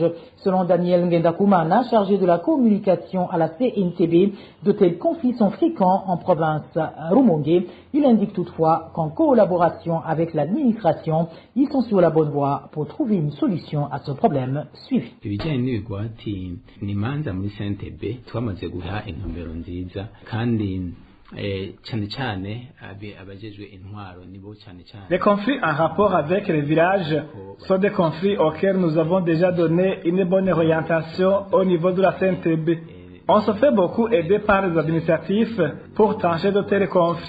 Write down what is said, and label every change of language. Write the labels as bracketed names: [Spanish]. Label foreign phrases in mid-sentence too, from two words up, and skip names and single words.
[French] Selon Daniel Ngendakumana, chargé de la communication à la CNTB, de tels conflits sont fréquents en province Rumongue. Il indique toutefois qu'en collaboration avec l'administration, ils sont sur la bonne voie pour trouver une solution à ce problème suivi. [Rundi] ibijyanye n'ibigwati ni imanza muri CNTB twamaze guha intumbero nziza kandi [French] les conflits en rapport avec les villages sont des conflits auxquels nous avons déjà donné une bonne orientation au niveau de la CNTB. On se fait beaucoup aider par les administratifs pour trancher de tels conflits.